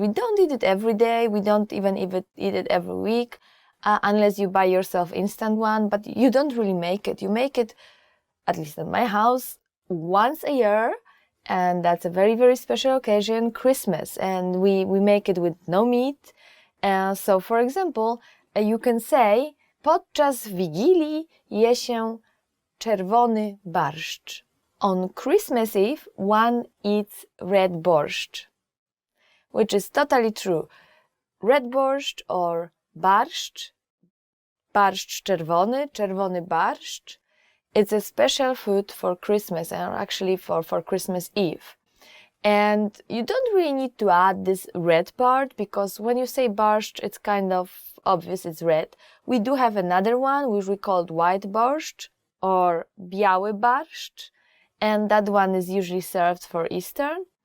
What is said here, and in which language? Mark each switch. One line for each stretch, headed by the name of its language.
English: We don't eat it every day, we don't even eat it every week. Unless you buy yourself instant one, but you don't really make it. You make it, at least at my house, once a year, and that's a very, very special occasion, Christmas, and we make it with no meat. So, for example, you can say,
Polish: podczas Wigilii je się czerwony barszcz.
English: On Christmas Eve, one eats red borscht, which is totally true. Red borscht or barszcz, barszcz czerwony, czerwony barszcz. It's a special food for Christmas, and actually for Christmas Eve. And you don't really need to add this red part, because when you say barszcz, it's kind of obvious it's red. We do have another one, which we call white borscht or biały barszcz, and that one is usually served for Easter.